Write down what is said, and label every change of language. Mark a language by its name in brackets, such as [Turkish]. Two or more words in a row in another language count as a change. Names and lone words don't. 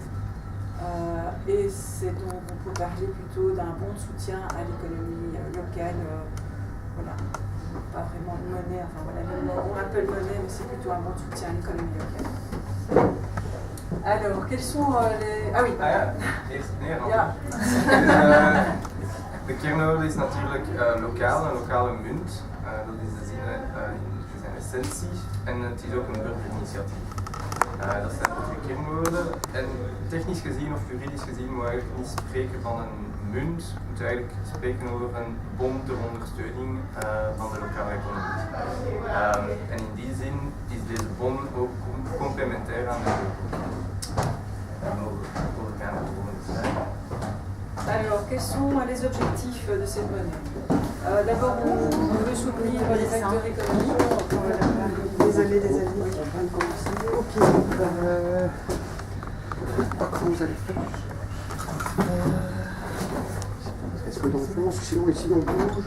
[French] Et c'est donc, on peut parler plutôt d'un bon soutien à l'économie locale. Voilà, pas vraiment une monnaie, enfin voilà, on l'appelle monnaie, mais c'est plutôt un bon soutien à l'économie locale. Alors, quels sont les... Ah oui, [Dutch] Eerst Nederland. De kernwoord is natuurlijk lokaal, een lokale munt. Dat is de zin in zijn essentie. En het is ook een burgerinitiatief. Dat zijn de twee kernwoorden. En technisch gezien of juridisch gezien moet je eigenlijk niet spreken van een munt. Je moet eigenlijk spreken over een bom ter ondersteuning van de lokale economie. En in die zin is deze bom ook complementair aan de euro. [French] Alors, quels sont les objectifs de cette monnaie? D'abord, on veut soutenir les acteurs économiques. Désolé. Ok. Comment vous allez faire? Est-ce que dans le fond, sinon ici on bouge